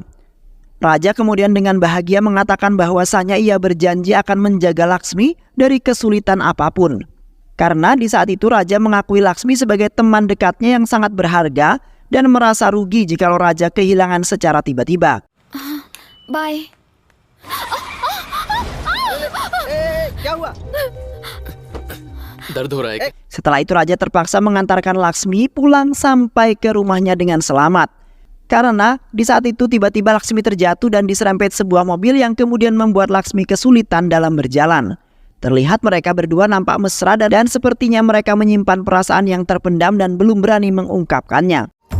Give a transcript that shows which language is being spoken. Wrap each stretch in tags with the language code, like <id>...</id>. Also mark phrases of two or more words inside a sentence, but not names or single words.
<id>Raja kemudian dengan bahagia mengatakan bahwasanya ia berjanji akan menjaga Laksmi dari kesulitan apapun. Karena di saat itu raja mengakui Laksmi sebagai teman dekatnya yang sangat berharga dan merasa rugi jikalau raja kehilangan secara tiba-tiba. Bye.</id> <hi>दर्द हो रहा है क्या?</hi> <id>Setelah itu raja terpaksa mengantarkan Laksmi pulang sampai ke rumahnya dengan selamat. Karena di saat itu tiba-tiba Laksmi terjatuh dan diserempet sebuah mobil yang kemudian membuat Laksmi kesulitan dalam berjalan. Terlihat mereka berdua nampak mesra dan sepertinya mereka menyimpan perasaan yang terpendam dan belum berani mengungkapkannya.</id>